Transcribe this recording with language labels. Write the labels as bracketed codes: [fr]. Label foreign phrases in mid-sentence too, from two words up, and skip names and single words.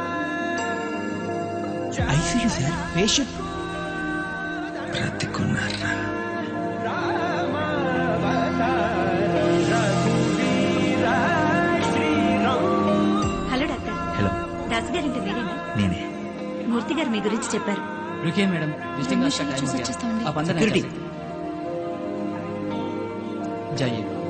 [en] ICU sir, patient [te] బ్రతికున్నారా? హలో డాక్టర్. హలో, దాస్ గారింటి మీరేనా? నేనే. మూర్తి గారు మీ గురించి చెప్పారు. [hi] रुकिए मैडम, विजिटिंग लास्ट का टाइम हो गया, आप अंदर नहीं जा सकते. जाइए.